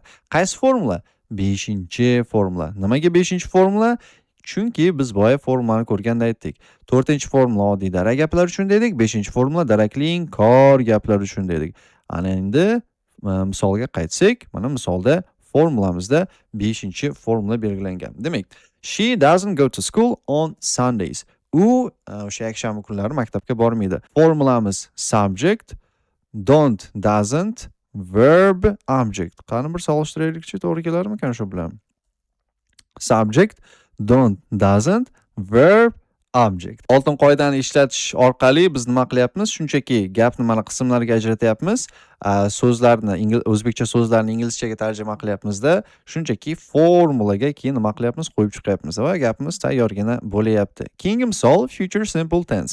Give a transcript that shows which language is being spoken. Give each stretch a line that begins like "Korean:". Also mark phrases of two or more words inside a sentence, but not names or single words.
Uzbek: Qaysi formula? 5-formula. Nimaga 5-formula? Chunki biz boya formulani ko'rganda aytdik. 4-formula oddiy darak gaplar uchun dedik, 5-formula darakli inkor gaplar uchun dedik. Ana endi misolga qaytsak, mana misolda formulamizda 5-formula belgilangan. Demak,
English: she doesn't go to school on Sundays.
Uzbek: U o'sha yakshanba kunlari maktabga bormaydi.
English: Formulamiz subject, don't, doesn't, verb object.
Uzbek: Qani bir solishtiraylikchi, to'g'ri kelarmikan shu bilan?
English: Subject don't, doesn't, verb object.
Uzbek: Oltin qoidani ishlatish orqali biz nima qilyapmiz? Shunchaki gapni mana qismlarga ajratyapmiz. So'zlarni o'zbekcha so'zlarni inglizchaga tarjima qilyapmizda, shunchaki formulaga keyin nima qilyapmiz? Qo'yib chiqyapmiz va gapimiz tayyorgina bo'layapti. Keyingi misol
English: future simple tense.